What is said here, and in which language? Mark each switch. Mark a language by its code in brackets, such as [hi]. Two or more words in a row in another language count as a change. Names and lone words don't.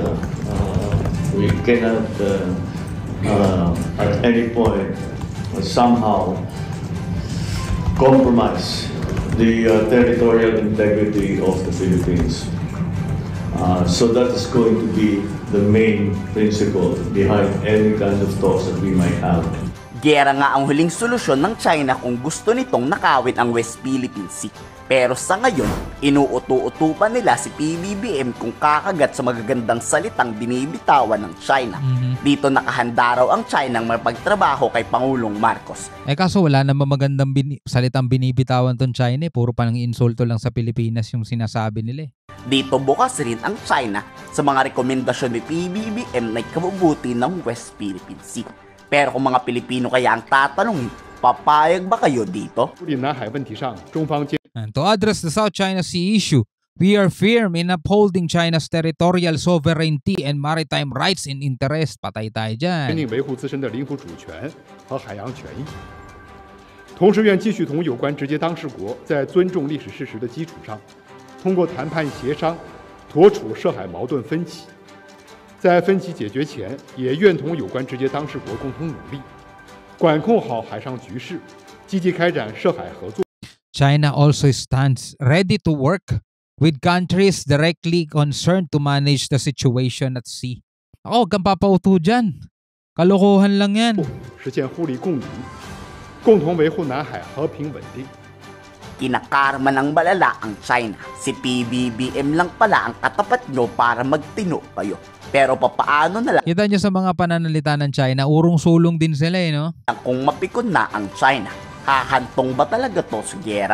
[en] at any point somehow compromise the territorial integrity of the Philippines. So that is going to be the main principle behind any kind of talks that we might have. [tl] Giyera nga ang huling solusyon ng China kung gusto nitong nakawin ang West Philippine Sea. Pero sa ngayon, inuuto-uto pa nila si PBBM kung kakagat sa magagandang salitang binibitawan ng China. Dito nakahanda raw ang China ng mapagtrabaho kay Pangulong Marcos. Kaso wala namang magandang salitang binibitawan tong China, puro pa ng insulto lang sa Pilipinas yung sinasabi nila. Dito bukas rin ang China sa mga rekomendasyon ni PBBM na ikabubuti ng West Philippine Sea. Pero kung mga Pilipino kaya ang tatanungin, papayag ba kayo dito? [en] And to address the South China Sea issue, we are firm in upholding China's territorial sovereignty and maritime rights and interest. [tl] Patay tayo dyan. [zh] 坚定维护自身的领土主权和海洋权益，同时愿继续同有关直接当事国在尊重历史事实的基础上，通过谈判协商妥处涉海矛盾分歧。在分歧解决前，也愿同有关直接当事国共同努力，管控好海上局势，积极开展涉海合作。 [en] China also stands ready to work with countries directly concerned to manage the situation at sea. [tl] Ako, huwag kang papauto dyan. Kalokohan lang yan. [zh] 实现互利共赢，共同维护南海和平稳定。 [tl] Kinakarma ng balala ang China. Si PBBM lang pala ang katapat nyo para magtino kayo. Pero papaano na lang Kita nyo sa mga pananalita ng China, urong-sulong din sila no? kung mapikon na ang China? Hahantong ba talaga to sa giyera?